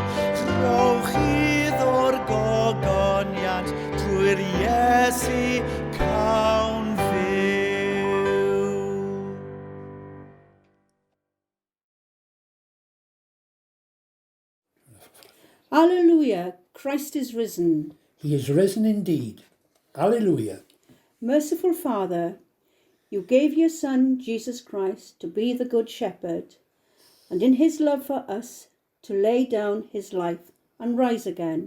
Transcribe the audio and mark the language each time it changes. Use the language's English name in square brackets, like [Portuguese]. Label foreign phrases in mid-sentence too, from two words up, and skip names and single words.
[Welsh] Rowch iddo'r gogoniant, drwy'r Iesu cawn fyw. [English] Alleluia, Christ is risen. He is risen indeed. Alleluia. Merciful Father, you gave your Son, Jesus Christ, to be the Good Shepherd, and in his love for us, to lay down his life and rise again.